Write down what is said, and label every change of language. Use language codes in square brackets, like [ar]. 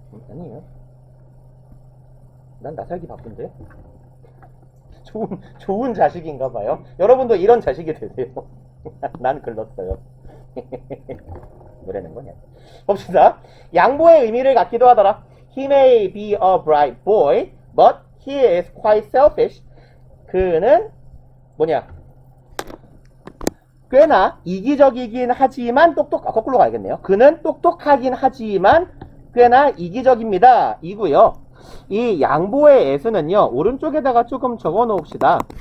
[ko] 아니에요. 난 나 살기 바쁜데. 좋은 자식인가 봐요. 여러분도 이런 자식이 되세요. 난 글렀어요. 뭐라는 거냐. 봅시다. 양보의 의미를 갖기도 하더라. [en] He may be a bright boy, but he is quite selfish. [ko] 그는 뭐냐, 꽤나 이기적이긴 하지만 거꾸로 가야겠네요. 그는 똑똑하긴 하지만 꽤나 이기적입니다. 이고요. 이 양보의 애수는요, 오른쪽에다가 조금 적어 놓읍시다.